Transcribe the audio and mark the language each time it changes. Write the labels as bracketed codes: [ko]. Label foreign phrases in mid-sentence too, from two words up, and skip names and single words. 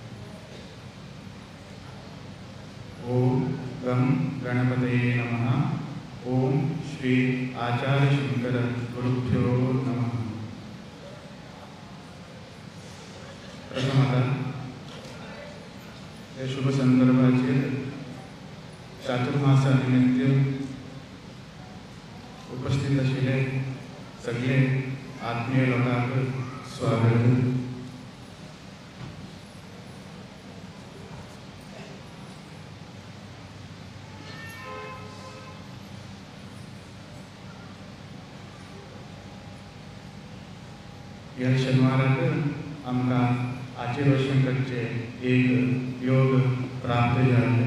[sa] ओम गं गणपतये नमः। ओम श्री आचार्य शंकर गुरुभ्यो नमः। [kok] प्रथमतः या शुभ संदर्भाचे चातुर्मासानिमित्त उपस्थित असलेले सगळे आत्मीय लोकांक स्वागत। या शनिवाराक आमकां आशीर्वाद करचे एक योग प्राप्त जाले।